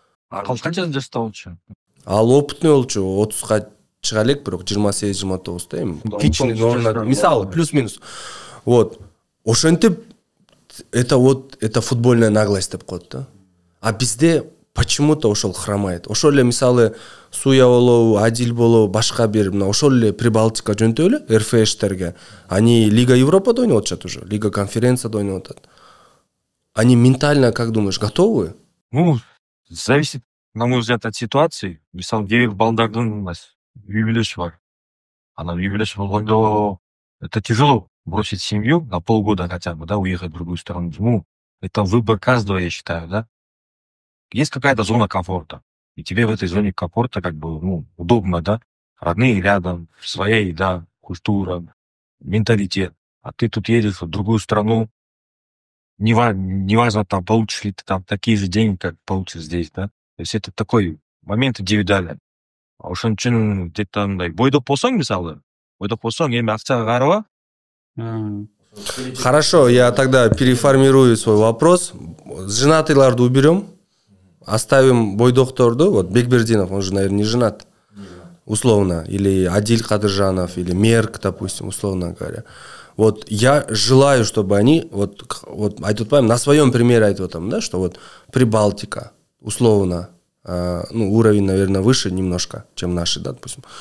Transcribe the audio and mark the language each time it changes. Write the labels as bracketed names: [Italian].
[Kyrgyz] Ал канча жашта болчу? Ал опытный болчу, 30га чыга элек, бирок 28-29да эми. Кичине орнуна, мисалы плюс-минус. Вот. Ошентип [Russian] это футбольная наглость [Kyrgyz] деп коет да. [Russian] А бизде почему-то ошол хромает. [Kyrgyz] Ошол эле мисалы Суя болобу, Адил болобу, башка бир мына ошол эле Прибалтика жөнтөп эле РФШтерге. Они Лига Европада ойноп атышат уже, Лига Конференцияда ойноп атат. [Russian] Они ментально, как думаешь, готовы? Ну, зависит, на мой взгляд, от ситуации. [Kyrgyz] Мисалы, кээ балдардын үй бүлөсү бар. Анан үй бүлөсү болгондо [Russian] это тяжело бросить семью на полгода хотя бы, да, уехать в другую страну. Ну, это выбор каждого, я считаю, да. Есть какая-то зона комфорта, и тебе в этой зоне комфорта как бы, ну, удобно, да. Родные рядом, своя еда, культура, менталитет. А ты тут едешь в другую страну, неважно, там, получишь ли ты там такие же деньги, как получишь здесь, да. То есть это такой момент индивидуален. [Kyrgyz] А ошон үчүн [Russian] где-то [Kyrgyz] мындай бойдоп болсоң, мисалы, эми акчага караба. [Russian] Хорошо, я тогда переформирую свой вопрос. Женатыйларды уберем, оставим бойдокторду. Вот Бекбердинов, он же, наверное, не женат, условно. Или Адиль Кадыржанов, или Мерк, допустим, условно говоря. Вот я желаю, чтобы они, вот на своем примере [Kyrgyz] айтып атам, [Russian] да, что вот Прибалтика, условно, ну, уровень, наверное, выше немножко, чем наши, да, допустим.